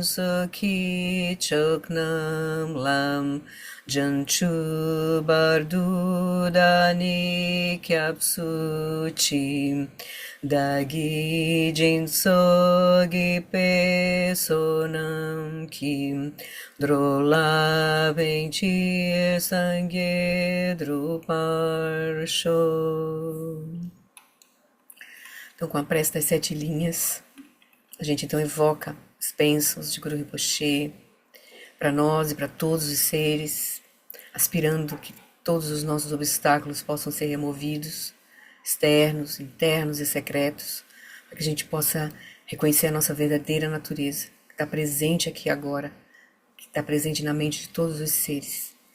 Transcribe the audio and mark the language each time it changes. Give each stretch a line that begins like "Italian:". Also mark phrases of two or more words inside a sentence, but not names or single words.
Tibetan: ཚོགས་ཀྱི་མཆོག་རྣམས་ལ་བྱང་ཆུབ་བར་དུ་བདག་ནི་སྐྱབས་སུ་མཆི་བདག་གིས་སྦྱིན་སོགས་བགྱིས་པའི་བསོད་ནམས་ཀྱིས་འགྲོ་ལ་ཕན་ཕྱིར་སངས་རྒྱས་འགྲུབ་པར་ཤོག.
Portuguese: Então, com a prece das 7 linhas, a gente então evoca as bênçãos de Guru Rinpoche para nós e para todos os seres, aspirando que todos os nossos obstáculos possam ser removidos, externos, internos e secretos, para que a gente possa reconhecer a nossa verdadeira natureza, que está presente aqui agora, que está presente na mente de todos os seres.